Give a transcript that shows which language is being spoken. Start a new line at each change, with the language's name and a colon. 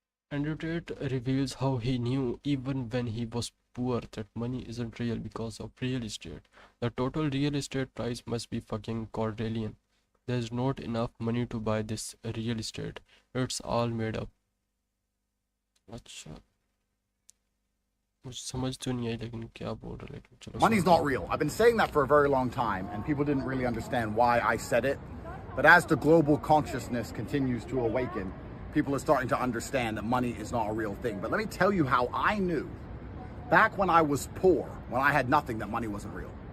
English: Andrew Tate reveals how he knew even when he was poor that money isn't real because of real estate. The total real estate price must be fucking quadrillion. There's not enough money to buy this real estate. It's all made up.
Hindi: अच्छा, मुझे समझ तो नहीं आई लेकिन क्या बोल रहा है, लेकिन चलो।
English: Money's not real. I've been saying that for a very long time, and people didn't really understand why I said it. But as the global consciousness continues to awaken, people are starting to understand that money is not a real thing. But let me tell you how I knew, back when I was poor, when I had nothing, that money wasn't real.